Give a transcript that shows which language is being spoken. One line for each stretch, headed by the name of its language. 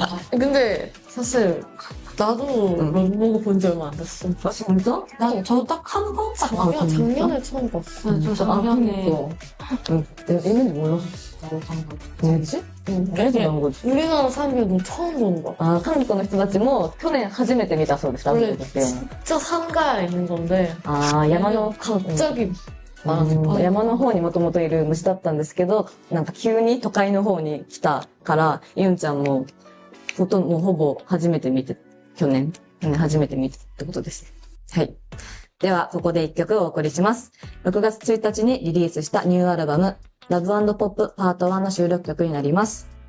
Korean: 근데 사실 나도 러브버그 본 지 얼마 안 됐어. 진짜? 저 딱 한 번 딱 그냥 작년에 처음 봤어. 저 작년에 있는지 몰랐어. 뭐지? 그래서 나온 거지. 우리나라 사람들도 처음 보는 거야.
Japanese: 한국の人たちも去年初めて見たそうです。
Korean: 원래 진짜 상가에 있는 건데
Japanese: 山の
Korean: 갑자기
Japanese: 山の方にもともといる虫だったんですけど、なんか急に都会の方に来たから、ユンちゃんも、もうほぼ初めて見て、去年初めて見てってことです。はい。では、ここで一曲お送りします。6月1日にリリースしたニューアルバム、Love & Pop Part 1の収録曲になります。